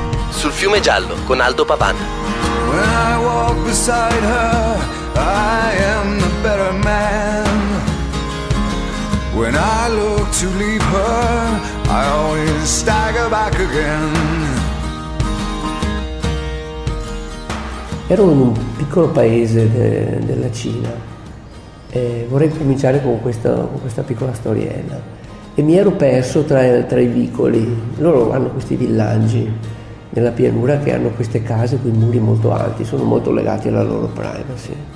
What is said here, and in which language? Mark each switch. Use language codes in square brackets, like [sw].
[it] Sul fiume Giallo con Aldo Pavan. [en] When I walk beside her, I am a better man. When I look to leave her, I always stagger back again. [it] Ero in un piccolo paese della Cina e vorrei cominciare con questa piccola storiella. E mi ero perso tra i vicoli. Loro hanno questi villaggi nella pianura che hanno queste case con i muri molto alti, sono molto legati alla loro privacy.